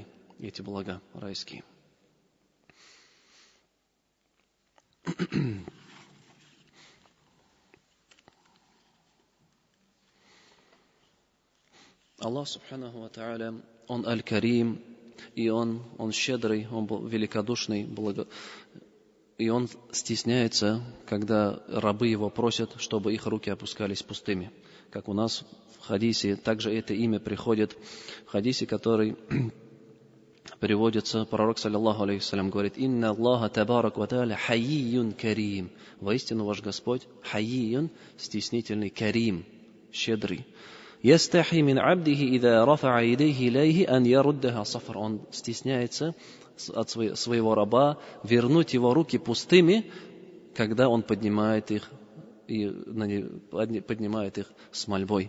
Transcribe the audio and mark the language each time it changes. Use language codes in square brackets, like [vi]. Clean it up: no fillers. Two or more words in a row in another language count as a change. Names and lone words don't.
[ru] Эти блага райские. Аллах [ar] سبحانه وتعالى, [ru] Он Аль-Карим, и Он щедрый, Он великодушный, и Он стесняется, когда рабы Его просят, чтобы их руки опускались пустыми. Как у нас в хадисе, также это имя приходит в хадисе, который переводится, пророк, [ar] صلى الله عليه وسلم, говорит: «إن الله تبارك وتعالى حيي كريم». [ru] Воистину ваш Господь хаййюн, стеснительный, карим, щедрый. [ar] «يستحيي من عبده إذا رفع يديه إليه أن يردهما صفرا». [ru] Он стесняется от своего раба вернуть его руки пустыми, когда он поднимает их с мольбой.